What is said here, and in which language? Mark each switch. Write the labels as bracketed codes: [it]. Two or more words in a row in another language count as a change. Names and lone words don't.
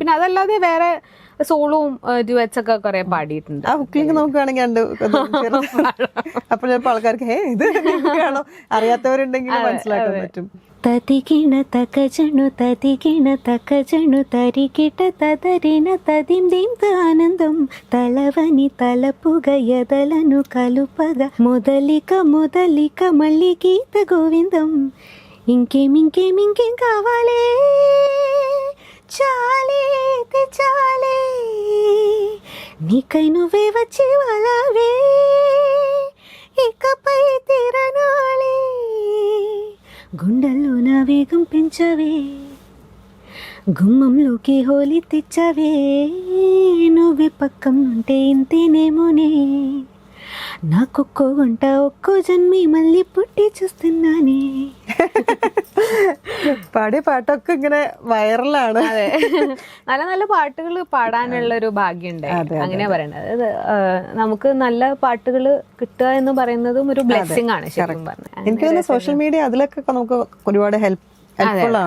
[ml] പിന്നെ അതല്ലാതെ വേറെ സോളും ഡ്യുവറ്റ്സ് ഒക്കെ കുറെ പാടിയിട്ടുണ്ട്. ആ ഹുക്കിലേക്ക് നോക്കുകയാണെങ്കിൽ അപ്പോൾ ചിലപ്പോൾ ആൾക്കാർക്ക് ഇത് ആണോ അറിയാത്തവരുണ്ടെങ്കിൽ മനസ്സിലാക്കാൻ പറ്റും. തതികിണ തകജണു തതികിണ തകജണു തരികിട്ട തതരിന തതിം ദിം ആനന്ദം [te] తలవని తలపుగ ఎదలను కలుపగ మొదలిక మొదలిక మళ్ళీ గీత గోవిందం ఇంకేం కావాలే చాలే చాలే నీకై నువ్వే వచ్చి వాళ్ళవే ఇకపై తిరణాలే గుండెల్లో నా వేగం పెంచవే గుమ్మంలోకి హోలీ తెచ్చవే నువ్వే పక్కం ఉంటే ఇంతేనేమోనే నాకొక్కో గంట ఒక్కో జన్మి మళ్ళీ పుట్టి చూస్తున్నానే. [ml] പാടിയ പാട്ടൊക്കെ ഇങ്ങനെ വൈറലാണ്. അതെ, നല്ല നല്ല പാട്ടുകൾ പാടാനുള്ള ഒരു ഭാഗ്യം ഉണ്ടായി, അങ്ങനെയാ പറയണത്. അതായത് നമുക്ക് നല്ല പാട്ടുകൾ കിട്ടുക എന്ന് പറയുന്നതും ഒരു ബ്ലെസ്സിങ് ആണ് ശരിക്കും പറഞ്ഞാൽ. എനിക്ക് തോന്നുന്നു [en] social media [ml] അതിലൊക്കെ നമുക്ക് ഒരുപാട് ഹെൽപ്ഫുൾ ആണ്.